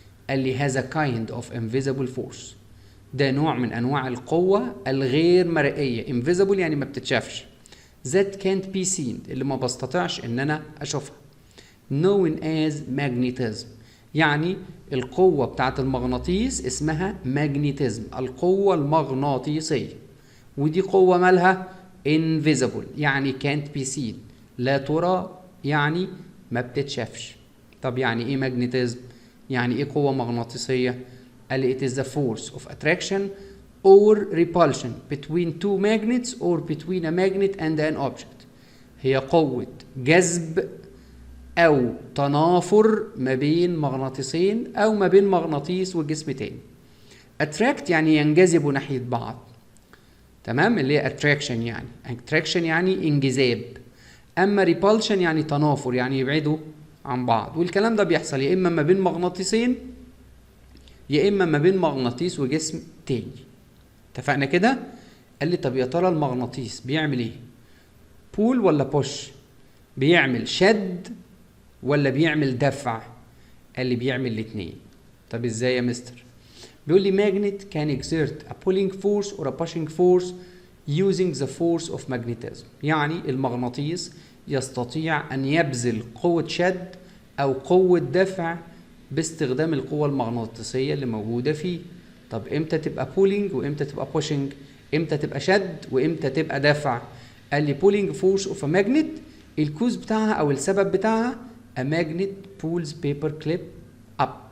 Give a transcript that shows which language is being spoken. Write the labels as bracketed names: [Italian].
[Arabic] قال لي هذا [English] kind of invisible force، [Arabic] ده نوع من أنواع القوة الغير مرئية، invisible يعني ما بتتشافش، [English] that can't be seen [Arabic] اللي ما بستطيعش إن أنا أشوفها، [English] known as magnetism، [Arabic] يعني القوة بتاعت المغناطيس اسمها magnetism، القوة المغناطيسية، ودي قوة مالها invisible يعني [English] can't be seen، [Arabic] لا ترى يعني ما بتتشافش. طب يعني ايه magnetism؟ يعني ايه قوة مغناطيسية؟ قال لي [English] it is the force of attraction or repulsion between two magnets or between a magnet and an object، [Arabic] هي قوة جذب أو تنافر ما بين مغناطيسين أو ما بين مغناطيس وجسم تاني. attract يعني ينجذبوا ناحية بعض، تمام، اللي هي attraction يعني يعني انجذاب. أما repulsion يعني تنافر، يعني يبعدوا عن بعض. والكلام ده بيحصل يا إما ما بين مغناطيسين يا إما ما بين مغناطيس وجسم تاني. اتفقنا كده؟ قال لي طب يا ترى المغناطيس بيعمل إيه؟ بول ولا بوش؟ بيعمل شد ولا بيعمل دفع؟ قال لي بيعمل الاتنين. طب ازاي يا مستر؟ بيقول لي [English] magnet can exert a pulling force or a pushing force using the force of magnetism. [Arabic] يعني المغناطيس يستطيع أن يبذل قوة شد أو قوة دفع باستخدام القوة المغناطيسية اللي موجودة فيه. طب امتى تبقى pulling وامتى تبقى pushing؟ امتى تبقى شد وامتى تبقى دفع؟ قال لي [English] pulling force of a magnet [Arabic] الكوز بتاعها أو السبب بتاعها [English] a magnet pulls paper clip up.